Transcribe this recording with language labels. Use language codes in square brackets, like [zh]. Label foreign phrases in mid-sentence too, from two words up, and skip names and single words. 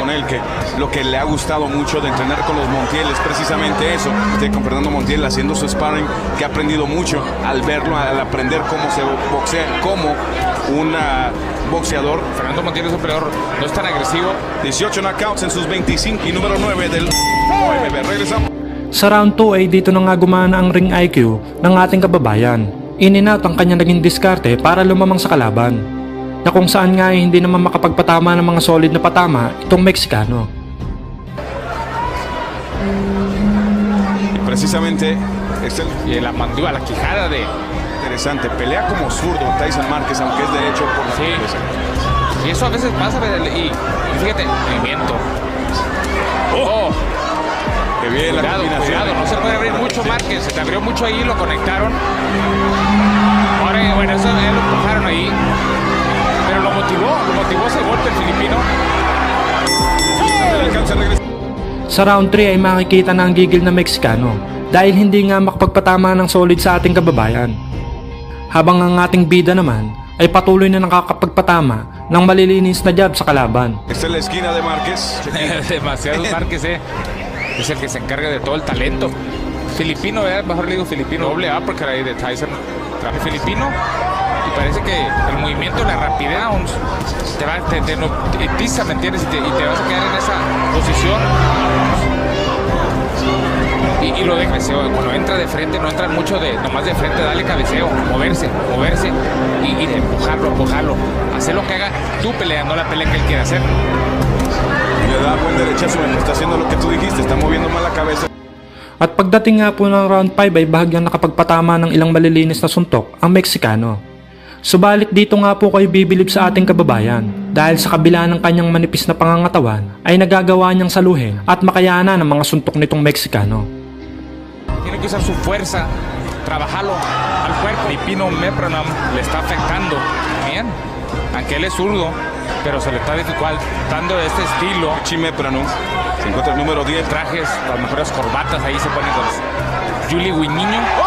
[es] con él, que lo que le ha gustado mucho de entrenar con los Montiel es precisamente eso, con Fernando Montiel haciendo su sparring, que ha aprendido mucho al verlo, al aprender cómo se boxea, como un boxeador. Fernando Montiel es un peleador, no es tan agresivo. 18 knockouts en sus 25 y número 9 del OMB. Regresamos. [tl] Sa round 2 ay dito na nga gumana ang [en] ring IQ [tl] ng ating kababayan. [en] In-and-out [tl] ang kanya naging diskarte para lumamang sa kalaban, na kung saan nga ay hindi naman makapagpatama ng mga solid na patama itong Mexicano. [es] Y precisamente es el Y la mandíbula, la quijada de... interesante, pelea como zurdo Tyson Márquez, aunque es derecho por la Sí. cabeza. Y eso a veces pasa, y fíjate, movimiento. ¡Oh! Que bien la Cuidado, combinación. cuidado, no se puede abrir mucho Márquez, se te abrió mucho ahí, lo conectaron. Ahora, bueno, eso ya lo empujaron ahí. Pero lo motivó ese golpe el filipino. Alcanza a regresar. [tl] Sa round 3 ay makikita na ang gigil na Mexicano dahil hindi nga makapagpatama ng solid sa ating kababayan. Habang ang ating bida naman ay patuloy na nakakapagpatama ng malilinis na jab sa kalaban. [es] Esta es la esquina de Márquez. Demasiado Márquez, es el que se encarga de todo el talento. Filipino, mejor le digo filipino, doble uppercut ahí de Tyson. Filipino, y parece que el movimiento, la rapidez, te hipnotiza, ¿me entiendes? Y te vas a quedar en esa posición. Y lo de cabeceo, cuando entra de frente, no entra mucho nomás de frente, dale cabeceo, moverse, y empujarlo, hacer lo que haga tu pelea, no la pelea que él quiere hacer. Le da buen derechazo, está haciendo lo que tú dijiste, está moviendo mal la cabeza. [tl] At pagdating nga po ng round 5 ay bahagyang nakapagpatama ng ilang malilinis na suntok ang Mexicano. Subalit dito nga po kayo bibilib sa ating kababayan dahil sa kabila ng kanyang manipis na pangangatawan ay nagagawa niyang saluhin at makayanan ng mga suntok nitong Mexicano. [es] Tiene que usar su fuerza, trabajarlo al cuerpo. Filipino Mepronam le está afectando bien, aunque él es zurdo, pero se le está dificultando este estilo. Meprano se encuentra el número 10. Trajes, las mejores corbatas, ahí se ponen con Julie Guiñiño.